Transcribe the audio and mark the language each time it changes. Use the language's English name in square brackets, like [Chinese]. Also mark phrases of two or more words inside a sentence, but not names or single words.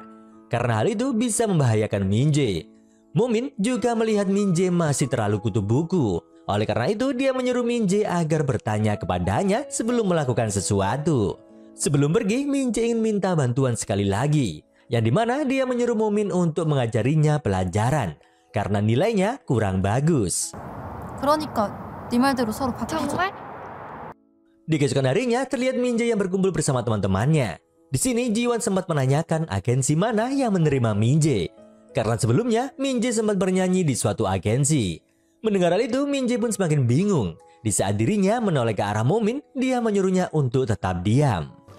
[Indonesian] Karena hal itu bisa membahayakan Min-jae. Momin juga melihat Min-jae masih terlalu kutu buku. Oleh karena itu dia menyuruh Min-jae agar bertanya kepadanya sebelum melakukan sesuatu. Sebelum pergi, Min-jae ingin minta bantuan sekali lagi. Yang dimana dia menyuruh Momin untuk mengajarinya pelajaran. Karena nilainya kurang bagus. [Korean] 그러니까 네 말대로 서로 바꾸자. 정말? [Indonesian] Di keesokan harinya terlihat Min-jae yang berkumpul bersama teman-temannya. Di sini Jiwon sempat menanyakan agensi mana yang menerima Min-jae. Karena sebelumnya Min-jae sempat bernyanyi di suatu agensi. Mendengar hal itu Min-jae pun semakin bingung. Di saat dirinya menoleh ke arah Momin, dia menyuruhnya untuk tetap diam.